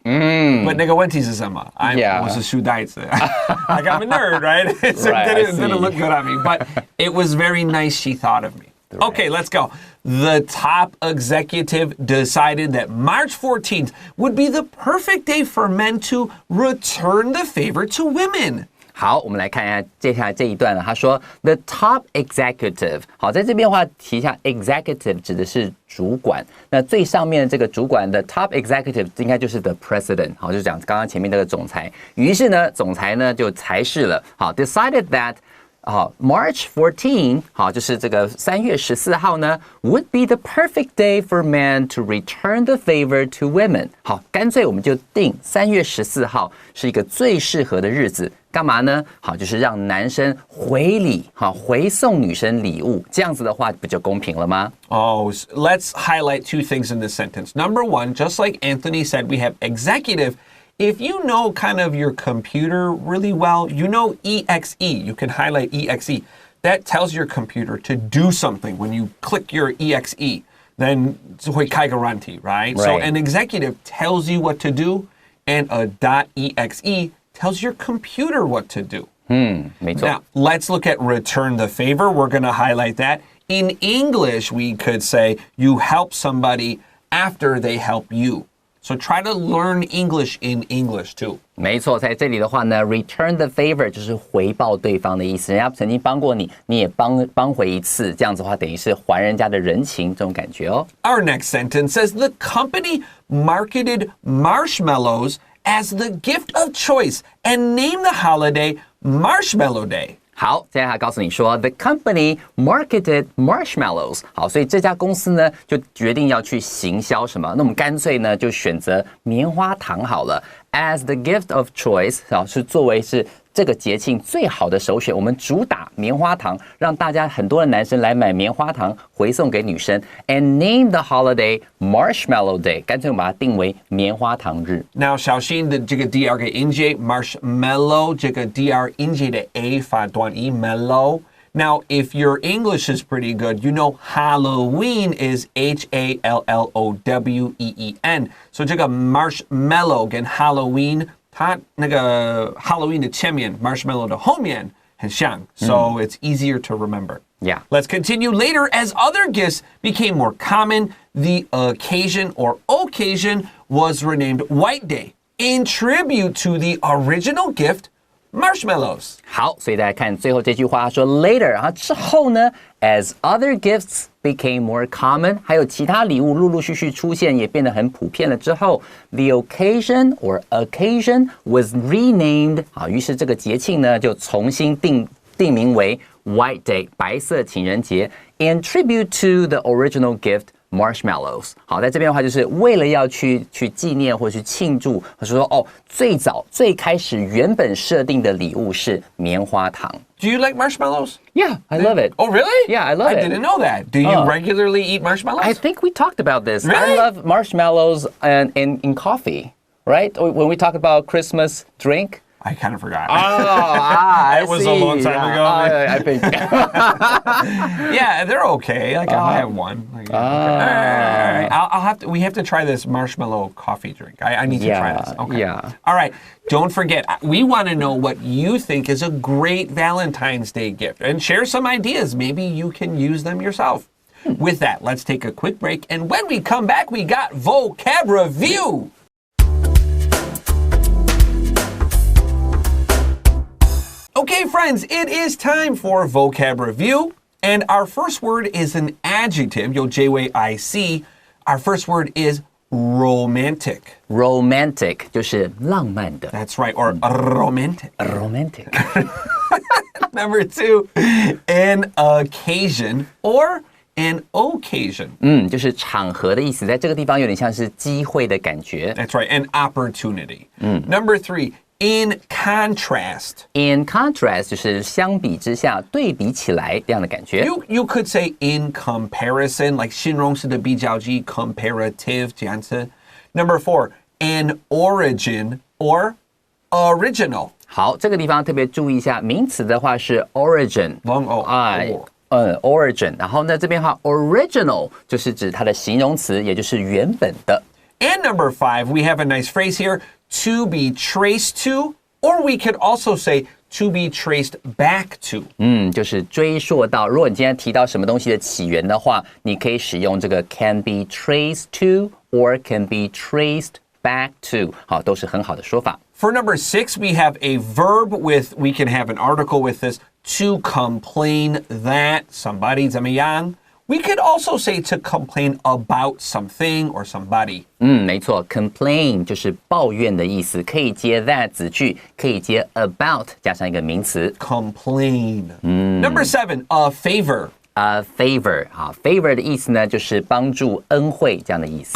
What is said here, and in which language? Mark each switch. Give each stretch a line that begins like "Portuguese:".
English: But
Korean: 내가 원티즈잖아.
English: I was a Shudaitsu. Like I'm a nerd, right? It didn't look good on me, but it was very nice she thought of me. Right. Okay, let's go. The top executive decided that March 14th would be the perfect day for men to return the favor to women.
Chinese: 好，我们来看一下接下来这一段了。他说 ，
English: the top executive。
Chinese: 好，在这边的话提一下 ，executive 指的是主管。那最上面的这个主管的 top executive 应该就是
English: the president。
Chinese: 好，就讲刚刚前面那个总裁。于是呢，总裁呢就裁示了。
English: 好 ，decided that。好 ，March 14，
Chinese: 好，就是这个3月14号呢
English: ，would be the perfect day for men to return the favor to women。
Chinese: 好，干脆我们就定3月14号是一个最适合的日子，干嘛呢？好，就是让男生回礼，好，回送女生礼物，这样子的话不就公平了吗？
English: Oh, let's highlight two things in this sentence. Number one, just like Anthony said, we have executive. If you know kind of your computer really well, you know EXE, you can highlight EXE. That tells your computer to do something when you click your EXE. Then
Chinese: 会开个软体,
English: right? So an executive tells you what to do, and a .exe tells your computer what to do.
Chinese: 没错.
English: Now, let's look at return the favor. We're going to highlight that. In English, we could say you help somebody after they help you. So try to learn English in English too.
Chinese: 没错，在这里的话呢 ，
English: return the favor
Chinese: 就是回报对方的意思。人家曾经帮过你，你也帮回一次，这样子的话等于是还人家的人情，这种感觉哦。
English: Our next sentence says the company marketed marshmallows as the gift of choice and named the holiday Marshmallow Day.
Chinese: 好，接下来告诉你说 ，
English: the company marketed marshmallows。
Chinese: 好，所以这家公司呢就决定要去行销什么？那我们干脆呢就选择棉花糖好了 ，
English: as the gift of choice，
Chinese: 是作为是这个节庆最好的首选。我们主打棉花糖，让大家很多的男生来买棉花糖回送给女生 ，
English: and name the holiday Marshmallow Day。
Chinese: 干脆我们把它定为棉花糖日。 Now 小心的这个 dr 给音节 marshmallow 这个 dr 音节的 a 发短音 mellow。
English: Now, if your English is pretty good, you know Halloween is Halloween.
Chinese: So 这个 marshmallow 跟 Halloween 它那个 Halloween 的前面 marshmallow 的后面很像
English: so it's easier to remember. Yeah. Let's continue later. As other gifts became more common, the occasion or occasion was renamed White Day in tribute to the original gift, marshmallows.
Chinese: 好，所以大家看最后这句话说 later， 然后之后呢 ，
English: as other gifts became more common，
Chinese: 还有其他礼物陆陆续续出现，也变得很普遍了之后 ，
English: the occasion or occasion was renamed，
Chinese: 啊，于是这个节庆呢就重新定名为 White Day， 白色情人节 ，
English: in tribute to the original gift。
Chinese: Marshmallows， 好，在这边的话，就是为了要去纪念或者去庆祝，或者说哦，最开始原本设定的礼物是棉花糖。
English: Do you like marshmallows? Yeah, I love it. Oh, really? Yeah, I love it. I didn't know that. Do you regularly eat marshmallows? I think we talked about this. Really? I love marshmallows and in coffee, right? When we talk about Christmas drink. I kind of forgot. It was a long time ago. I think. Yeah, they're okay. Like I'll have one. Like, okay. All right. I'll have to. We have to try this marshmallow coffee drink. I need to try this. Okay. Yeah. All right. Don't forget. We want to know what you think is a great Valentine's Day gift, and share some ideas. Maybe you can use them yourself. With that, let's take a quick break, and when we come back, we got vocab review. Okay, friends, it is time for vocab review. And our first word is an adjective, 有 JYIC. Our first word is romantic.
Chinese: Romantic 就是浪漫的。
English: That's right, or romantic. Romantic. Number 2, an occasion or an occasion.
Chinese: 就是场合的意思，在这个地方有点像是机会的感觉。
English: That's right, an opportunity. Number 3, in contrast.
Chinese: In contrast 就是相比之下，对比起来这样的感觉。
English: You could say in comparison, like
Chinese: 形容词的比较级
English: comparative 这样子。 Number 4, an origin or original.
Chinese: 好，这个地方特别注意一下，名词的话是 origin， origin， 然后呢这边的话 original 就是指它的形容词，也就是原本的。
English: And number 5, we have a nice phrase here, to be traced to, or we could also say to be traced back to.
Chinese: 就是追溯到，如果你今天提到什么东西的起源的话，你可以使用这个
English: can be traced to or can be traced back to，
Chinese: 好，都是很好的说法。
English: For number 6, we have a verb with, we can have an article with this, to complain that somebody
Chinese: 怎么样。
English: We could also say to complain about something or somebody.
Chinese: 没错 ，complain 就是抱怨的意思，可以接 that 子句，可以接 about 加上一个名词。
English: Complain. Number 7, a favor.
Chinese: A favor 啊 ，favor 的意思呢，就是帮助、恩惠这样的意思。